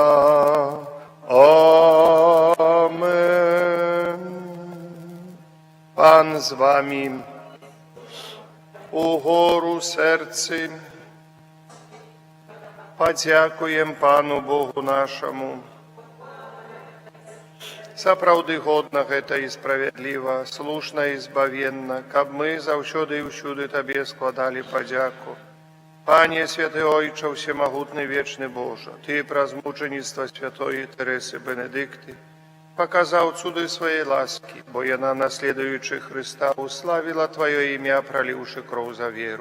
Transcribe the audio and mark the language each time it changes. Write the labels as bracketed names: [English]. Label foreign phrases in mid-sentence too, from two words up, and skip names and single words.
[Ukrainian] Амен. Пан з вами. Угору серці, подякуєм Пану Богу нашому. [Belarusian] Сапраўды годна гэта і справядліва, слушна і збавенна, каб мы заўсёды і ўсюды Табе складалі падзяку. Пане святы Ойча, всемагутны вечны Божа, Ты праз мученіцтва святой Тересы Бенедикты показаў цуды свае ласкі, бо яна, наследуючы Хрыста, уславіла Твоё імя, проліўшы кроў за веру.